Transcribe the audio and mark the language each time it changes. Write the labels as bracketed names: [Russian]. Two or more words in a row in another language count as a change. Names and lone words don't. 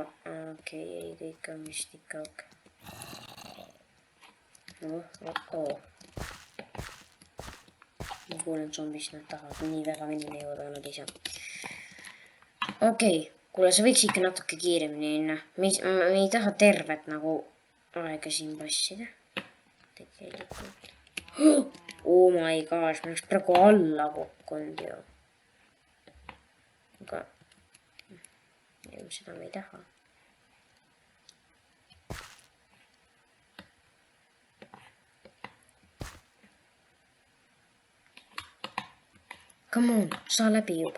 [Estonian] Okei, ei, kõik on vist ikka okei. Ma kuulen zombist, nad tahavad nii väga minni jõuda, nad ei saa. Okei, kuule, sa võiks ikka natuke kiiremini minna. Me ei taha tervet nagu aega siin passida. Tegelikult. [English] Oh my gosh, [Estonian] ma oleks praegu alla kukkunud ju. Aga seda me ei taha. [English] Come on, [Estonian] saa läbi juba.